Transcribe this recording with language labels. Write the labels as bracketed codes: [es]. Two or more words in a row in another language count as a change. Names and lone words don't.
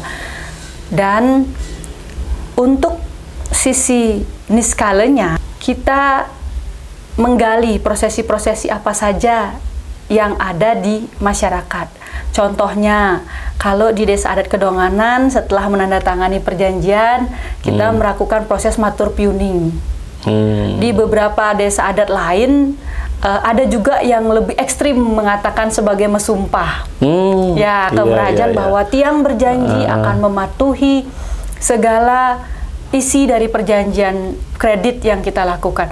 [id] Dan untuk sisi niskalenya kita menggali prosesi-prosesi apa saja yang ada di masyarakat. Contohnya, kalau di Desa Adat Kedonganan setelah menandatangani perjanjian, kita melakukan proses matur piuning. Di beberapa desa adat lain, ada juga yang lebih ekstrim mengatakan sebagai mesumpah. Ya, keberajaan bahwa tiang berjanji akan mematuhi segala isi dari perjanjian kredit yang kita lakukan.